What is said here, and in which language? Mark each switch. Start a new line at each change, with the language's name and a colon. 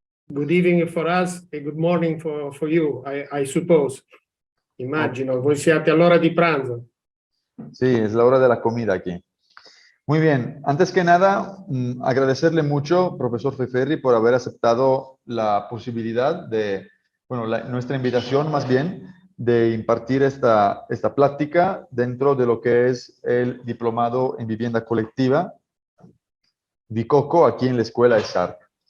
English: Good evening for us and good morning for you, I suppose.
Italian: Immagino, voi siete all'ora di pranzo.
Spanish: Sí, es la hora de la comida aquí. Muy bien, antes que nada, agradecerle mucho, profesor Faiferri, por haber aceptado la posibilidad de, bueno, nuestra invitación más bien, de impartir esta plática dentro de lo que es el diplomado en vivienda colectiva, ViCoCo, aquí en la escuela ESARQ.